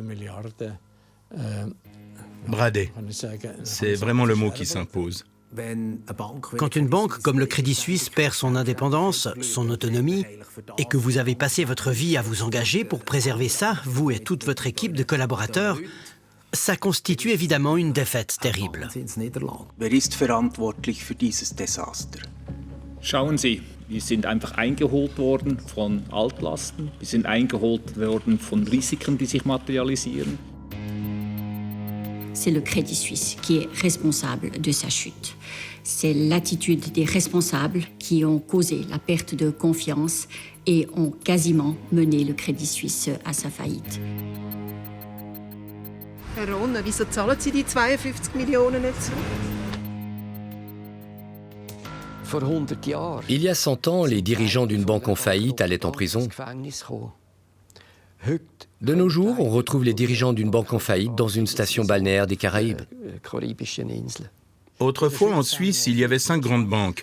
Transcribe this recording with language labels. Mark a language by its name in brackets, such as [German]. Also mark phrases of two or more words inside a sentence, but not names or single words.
[French] Bradée, c'est vraiment le mot qui s'impose. Quand une banque comme le Crédit Suisse perd son indépendance, son autonomie, et que vous avez passé votre vie à vous engager pour préserver ça, vous et toute votre équipe de collaborateurs, ça constitue évidemment une défaite terrible. [German] Wer ist verantwortlich für dieses Desaster? Schauen Sie, wir sind einfach eingeholt worden von Altlasten, wir sind eingeholt worden von Risiken, die sich materialisieren. [French] C'est le Crédit Suisse qui est responsable de sa chute. C'est l'attitude des responsables qui ont causé la perte de confiance et ont quasiment mené le Crédit Suisse à sa faillite. [German] Herr Ronne, wieso zahlen Sie die 52 Millionen nicht zurück? [French] Il y a 100 ans, les dirigeants d'une banque en faillite allaient en prison. De nos jours, on retrouve les dirigeants d'une banque en faillite dans une station balnéaire des Caraïbes. Autrefois, en Suisse, il y avait 5 grandes banques.